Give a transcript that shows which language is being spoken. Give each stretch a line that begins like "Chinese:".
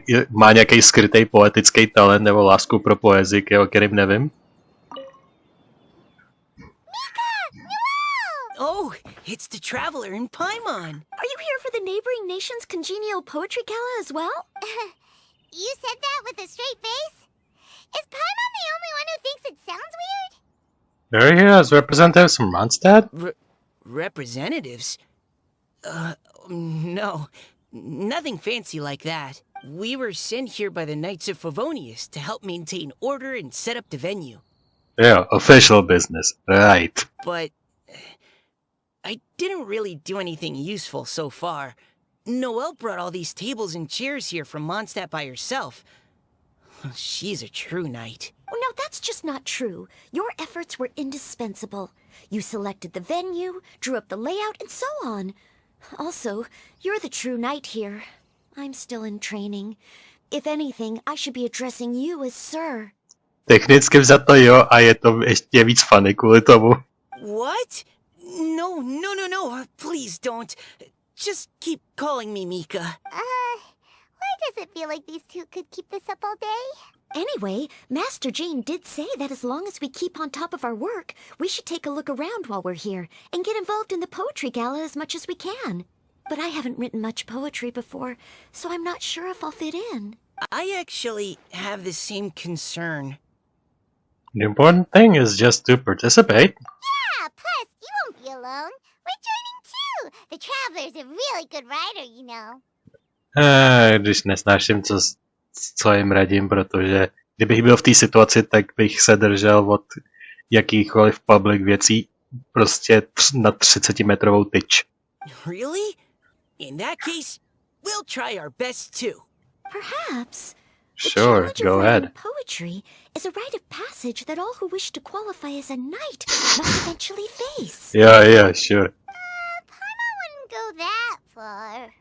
Czech: Má nějaký skrytý poetický talent nebo lásku pro poezii, o kterým nevím?
English: Oh, it's the traveler in Paimon. Are you here for the neighboring nation's congenial poetry gala as well? You said that with a straight face? Is Paimon the only one who thinks it sounds weird? They're here as representatives from Mondstadt? Representatives? No. Nothing fancy like that. We were sent here by the Knights of Favonius to help maintain order and set up the venue. Yeah, official business. Right. But I didn't really do anything useful so far. Noelle brought all these tables and chairs here from Mondstadt by herself. She's a true knight. Oh, no, that's just not true. Your efforts were indispensable. You selected the venue, drew up the layout, and so on. Also, you're the true knight here. I'm still in training. If anything, I should be addressing you as sir.
Czech: Technicky vzato jo, a je to ještě víc funny kvůli tomu.
English: What? No. Please don't. Just keep calling me Mika. Why does it feel like these two could keep this up all day? Anyway, Master Jane did say that as long as we keep on top of our work, we should take a look around while we're here and get involved in the poetry gala as much as we can. But I haven't written much poetry before, so I'm not sure if I'll fit in. I actually have the same concern. The important thing is just to participate. Yeah, plus, you won't be alone. We're joining too. The Traveler's a really good writer, you know.
Czech: Když nesnáším, co jim radím, protože kdybych byl v té situaci, tak bych se držel od jakýchkoliv public věcí prostě na 30-metrovou tyč.
English: Really? In that case, we'll try our best too. Perhaps. Sure, go ahead. Poetry is a rite of passage that all who wish to qualify as a knight must eventually face. Yeah, sure. Paimon wouldn't go that far.